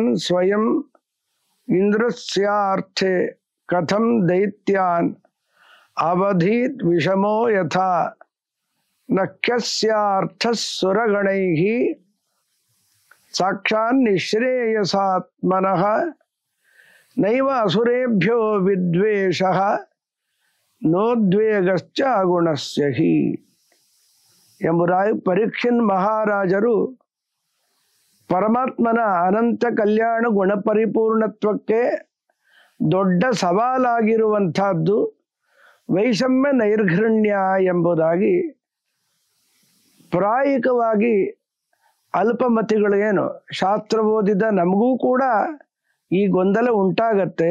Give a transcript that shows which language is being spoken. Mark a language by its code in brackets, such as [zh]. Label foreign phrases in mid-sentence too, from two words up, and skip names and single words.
[sa] ಸ್ವಯಂ ಇಂದ್ರಸ್ಯಾರ್ಥೆ ಕಥಂ ದೈತ್ಯಾನ್ ಅವಧೀತ್ ವಿಷಮೋ ಯಥಾ ನಖ್ಯಸ್ಯಾರ್ಥಃ ಸುರಗಣೈಃ ಸಾಕ್ಷಾನ್ ನಿಶ್ರೇಯಸಾತ್ಮನಃ ನೈವ ಅಸುರೇಭ್ಯೋ ವಿದ್ವೇಷಃ ನೋದ್ವೇಗಶ್ಚ ಅಗುಣಸ್ಯ ಹಿ. [kn] ಎಂಬುದಾಗಿ ಪರೀಕ್ಷಿನ್ ಮಹಾರಾಜರು ಪರಮಾತ್ಮನ ಅನಂತ ಕಲ್ಯಾಣ ಗುಣಪರಿಪೂರ್ಣತ್ವಕ್ಕೆ ದೊಡ್ಡ ಸವಾಲಾಗಿರುವಂತಹದ್ದು ವೈಷಮ್ಯ ನೈರ್ಘೃಣ್ಯ ಎಂಬುದಾಗಿ ಪ್ರಾಯಿಕವಾಗಿ ಅಲ್ಪಮತಿಗಳು ಏನು ಶಾಸ್ತ್ರ ಓದಿದ ನಮಗೂ ಕೂಡ ಈ ಗೊಂದಲ ಉಂಟಾಗತ್ತೆ.